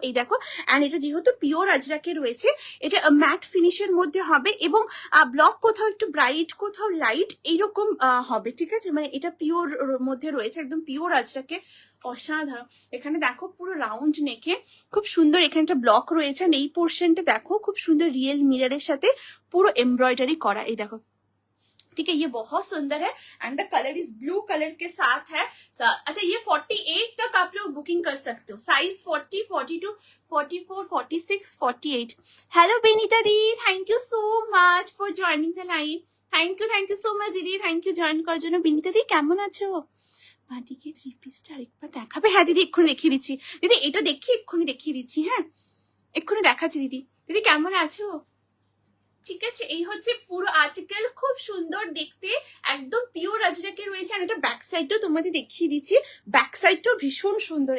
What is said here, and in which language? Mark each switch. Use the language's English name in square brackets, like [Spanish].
[Bangla] এই দেখো, অ্যান্ড এটা যেহেতু পিওর আজরাকে রয়েছে, এটা ম্যাট ফিনিশের মধ্যে হবে, এবং ব্লক কোথাও একটু ব্রাইট, কোথাও লাইট, এইরকম হবে, ঠিক আছে? মানে এটা পিওর মধ্যে রয়েছে, একদম পিওর আজরাকে, অসাধারণ। এখানে দেখো পুরো রাউন্ড নেকে খুব সুন্দর, এখানটা ব্লক রয়েছে, আর এই পোর্শনটা দেখো খুব সুন্দর রিয়েল মিররের সাথে পুরো एम्ब्रॉयडरी करा। [Hindi] ये देखो, ठीक है, ये बहुत सुंदर है, and the colour is blue colour के साथ है। अच्छा, ये 48 तक आप लोग बुकिंग कर सकते हो, size 40, 42, 44, 46, 48। [English] Hello Binita di, thank you so much for joining the live. Thank you so much दीदी, thank you join [Bangla] করার জন্য। বিনিতা দি কেমন আছো? বাটিকে 3 পিসটা আরেকবার দেখাবে? হ্যাঁ দিদি এক্ষুনি দেখিয়ে দিচ্ছি, দিদি এটা দেখি এক্ষুনি দেখিয়ে দিচ্ছি, হ্যাঁ এক্ষুনি দেখাচ্ছি দিদি। দিদি কেমন আছো? ঠিক আছে, এই হচ্ছে পুরো আর্টিকেল, খুব সুন্দর দেখতে, একদম পিওর আজরাকে রয়েছে। আর এটা ব্যাক সাইডটাও তোমাদের দেখিয়ে দিচ্ছি, ব্যাক সাইডটাও ভীষণ সুন্দর।